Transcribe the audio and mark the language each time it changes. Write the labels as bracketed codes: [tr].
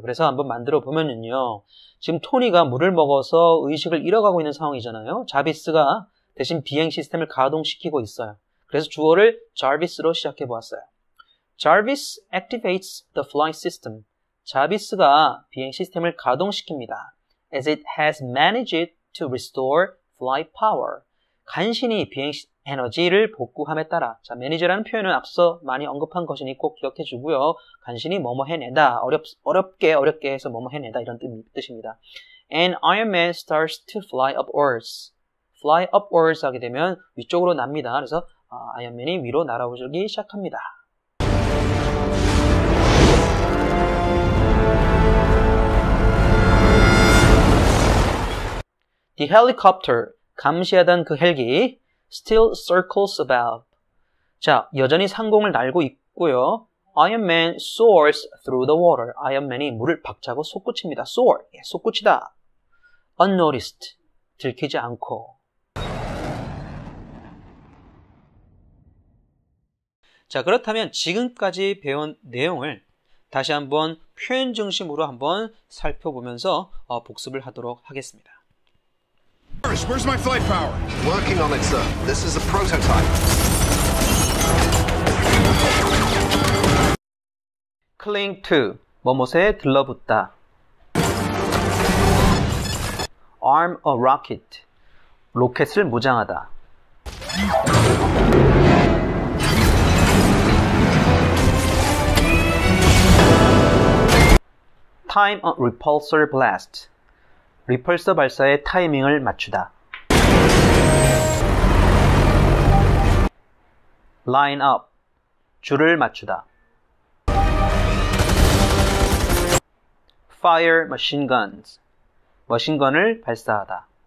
[ko] 그래서 한번 만들어 보면요. 지금 토니가 물을 먹어서 의식을 잃어가고 있는 상황이잖아요. 자비스가 대신 비행 시스템을 가동시키고 있어요. 그래서 주어를 자비스로 시작해 보았어요. [en] Jarvis activates the flight system. [ko] 자비스가 비행 시스템을 가동시킵니다. [en] As it has managed to restore flight power. [ko] 간신히 비행 에너지를 복구함에 따라. 자, 매니저라는 표현은 앞서 많이 언급한 것이니 꼭 기억해 주고요. 간신히 뭐뭐 해내다. 어렵게 해서 뭐뭐 해내다. 이런 뜻입니다. [en] And Iron Man starts to fly upwards. [ko] fly upwards 하게 되면 위쪽으로 납니다. 그래서 아이언맨이 위로 날아오기 시작합니다. [en] The helicopter, [ko] 감시하던 그 헬기, [en] still circles above. [ko] 자, 여전히 상공을 날고 있고요. [en] Iron Man soars through the water. [ko] 아이언맨이 물을 박차고 솟구칩니다. soar, 솟구치다. Unnoticed, 들키지 않고. 자, 그렇다면 지금까지 배운 내용을 다시 한번 표현 중심으로 한번 살펴보면서 복습을 하도록 하겠습니다. [en] Where's my flight power? Working on it, sir. This is a prototype. Cling to, [ko] 뭐뭇에 들러붙다. [en] Arm a rocket, [ko] 로켓을 무장하다. [en] Time a repulsor blast, [ko] 리펄서 발사의 타이밍을 맞추다. [en] Line up, [ko] 줄을 맞추다. [en] Fire machine guns, [ko] 머신건을 발사하다.